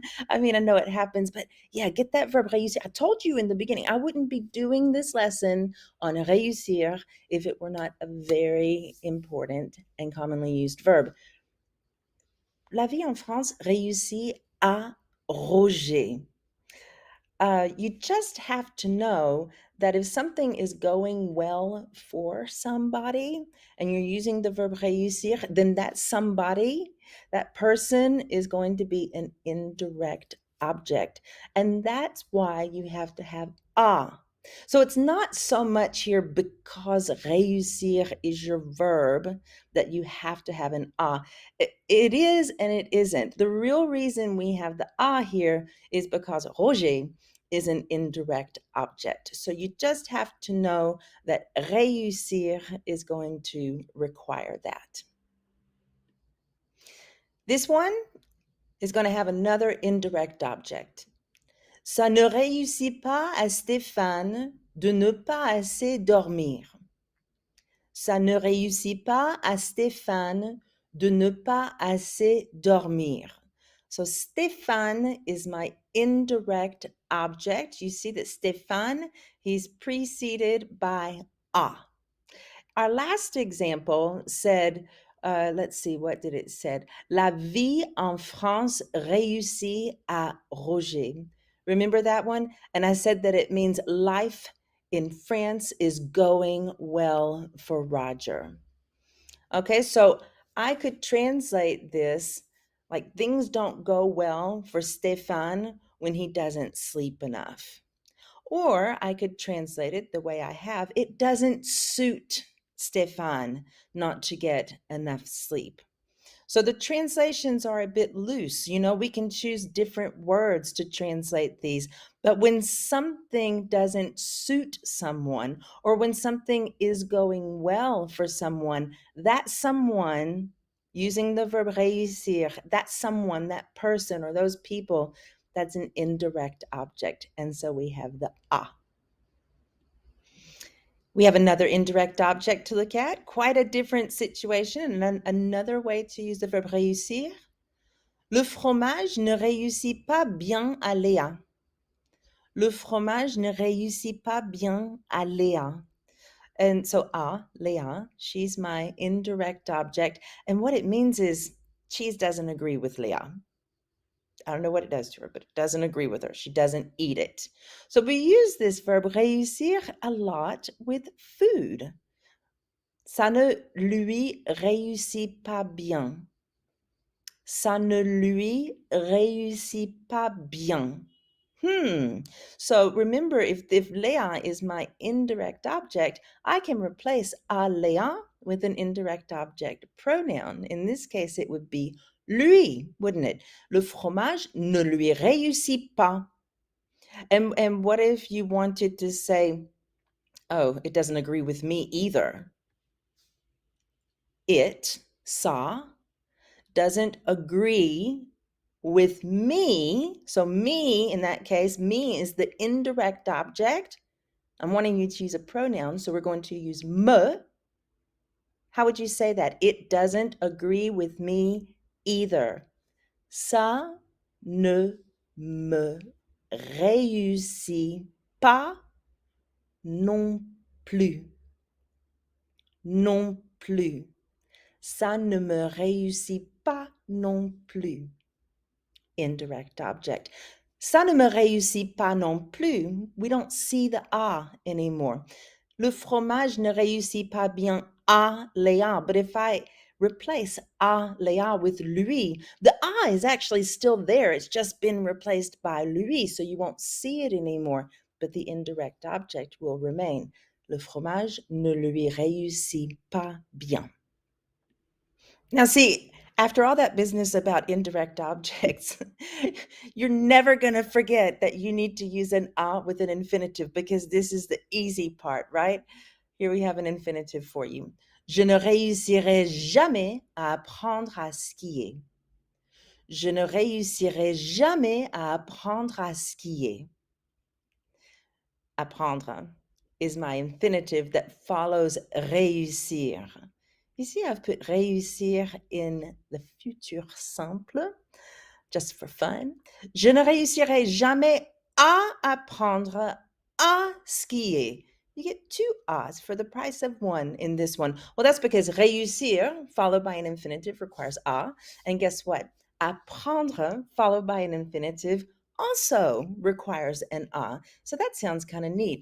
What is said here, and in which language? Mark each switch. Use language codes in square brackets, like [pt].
[en] I mean, I know it happens, but yeah, get that verb réussir. I told you in the beginning, I wouldn't be doing this lesson on réussir if it were not a very important and commonly used verb. [fr] La vie en France réussit à Roger. [en] You just have to know that if something is going well for somebody and you're using the verb réussir, then that somebody, that person is going to be an indirect object. And that's why you have to have à. So it's not so much here because réussir is your verb that you have to have an à. It is and it isn't. The real reason we have the à here is because Roger is an indirect object. So you just have to know that réussir is going to require that. This one is going to have another indirect object. [fr] Ça ne réussit pas à Stéphane de ne pas assez dormir. Ça ne réussit pas à Stéphane de ne pas assez dormir. [en] So Stéphane is my indirect object. You see that Stéphane, he's preceded by à. Our last example said, let's see, what did it say? [fr] La vie en France réussit à Roger. [en] Remember that one? And I said that it means life in France is going well for Roger. Okay, so I could translate this like things don't go well for Stefan when he doesn't sleep enough. Or I could translate it the way I have, it doesn't suit Stefan not to get enough sleep. So the translations are a bit loose. We can choose different words to translate these. But when something doesn't suit someone, or when something is going well for someone, that someone, using the verb réussir, that someone, that person, or those people, that's an indirect object. And so we have the a. We have another indirect object to look at, quite a different situation, and another way to use the verb réussir. [fr] Le fromage ne réussit pas bien à Léa. Le fromage ne réussit pas bien à Léa. [en] And so, Léa, she's my indirect object. And what it means is cheese doesn't agree with Léa. I don't know what it does to her, but it doesn't agree with her. She doesn't eat it. So we use this verb réussir a lot with food. [fr] Ça ne lui réussit pas bien. Ça ne lui réussit pas bien. [en] So remember, if Léa is my indirect object, I can replace à Léa with an indirect object pronoun. In this case, it would be lui, wouldn't it? [fr] Le fromage ne lui réussit pas. [en] And what if you wanted to say, oh, it doesn't agree with me either? It, ça, doesn't agree with me. So me, in that case, me is the indirect object. I'm wanting you to use a pronoun, so we're going to use me. How would you say that? It doesn't agree with me either. [fr] Ça ne me réussit pas non plus. Non plus. Ça ne me réussit pas non plus. [en] Indirect object. [fr] Ça ne me réussit pas non plus. [en] We don't see the a anymore. [fr] Le fromage ne réussit pas bien à Léa. [en] But if I replace à Léa with lui, the a is actually still there. It's just been replaced by lui, so you won't see it anymore. But the indirect object will remain. [fr] Le fromage ne lui réussit pas bien. [en] Now, see, after all that business about indirect objects, you're never going to forget that you need to use an a with an infinitive, because this is the easy part, right? Here we have an infinitive for you. [fr] Je ne réussirai jamais à apprendre à skier. Je ne réussirai jamais à apprendre à skier. [en] Apprendre is my infinitive that follows réussir. You see, I've put réussir in the future simple, just for fun. [fr] Je ne réussirai jamais à apprendre à skier. [en] You get two a's for the price of one in this one. Well, that's because réussir, followed by an infinitive, requires a. And guess what? Apprendre, followed by an infinitive, also requires an a. So that sounds kind of neat.